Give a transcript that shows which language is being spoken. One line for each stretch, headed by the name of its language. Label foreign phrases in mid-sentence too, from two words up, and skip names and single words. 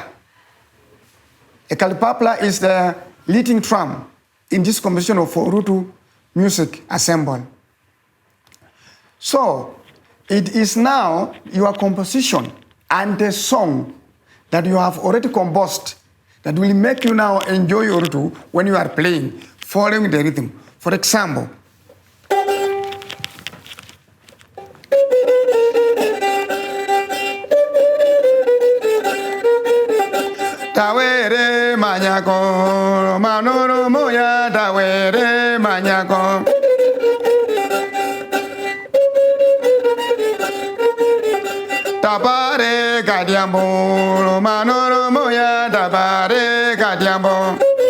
English: A kalpapla is the leading drum in this composition of Orutu music assemble. So, it is now your composition and the song that you have already composed that will make you now enjoy Orutu when you are playing, following the rhythm. For example,
Luo (Kenya and Tanzania): Tawere manyako, manoro moya, tawere manyako. Tabare gadiambo, manoro moya, tabare gadiambo.